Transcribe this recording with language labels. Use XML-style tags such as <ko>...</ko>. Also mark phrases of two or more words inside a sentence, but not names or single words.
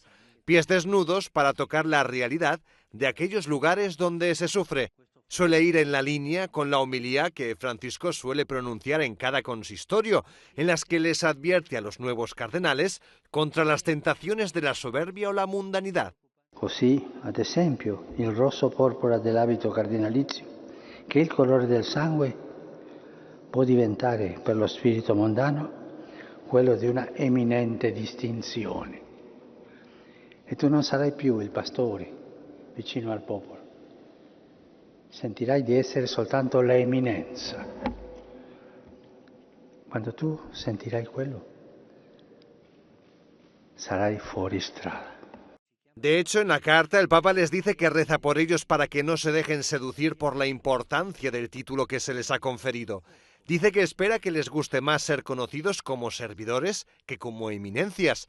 <es>Pies desnudos para tocar la realidad de aquellos lugares donde se sufre. Suele ir en la línea con la homilía que Francisco suele pronunciar en cada consistorio, en las que les advierte a los nuevos cardenales contra las tentaciones de la soberbia o la mundanidad.</es> <it>Così, ad esempio, il rosso porpora dell'abito cardinalizio, che è il colore del sangue, può diventare per lo spirito mondano quello di una eminente distinzione. E tu non sarai più il pastore vicino al popolo. Sentirai di essere soltanto l'eminenza. Quando tu sentirai quello, sarai fuori strada.</it> <es>De hecho, en la carta el Papa les dice que reza por ellos para que no se dejen seducir por la importancia del título que se les ha conferido. Dice que espera que les guste más ser conocidos como servidores que como eminencias.</es>